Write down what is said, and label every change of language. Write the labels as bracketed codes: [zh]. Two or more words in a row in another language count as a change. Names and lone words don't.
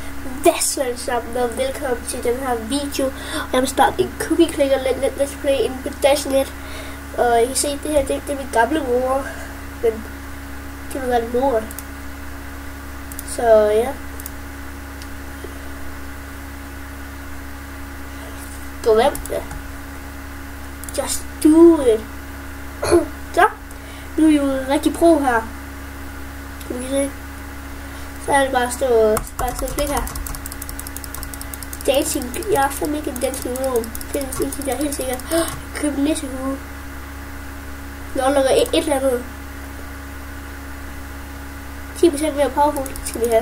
[da] Hvad så alle sammen, og velkommen til den her video. Jeg vil starte en [en] cookie clicker let's play [da] inde på Dashnet. Og I kan se, det her, det er min gamle mor. Men det vil være lort. Så ja. Gå hjem, ja. [en] Just do it. [da] Så, nu er I jo rigtig pro her. Kan I se? Så er det bare at stå og klikke her. Dancing, jeg er fandme ikke en [en] dancing room. [da] Det er ikke der helt sikkert. Køb en nissehue. Nå, lukker et eller andet. 10% mere powerful skal vi have.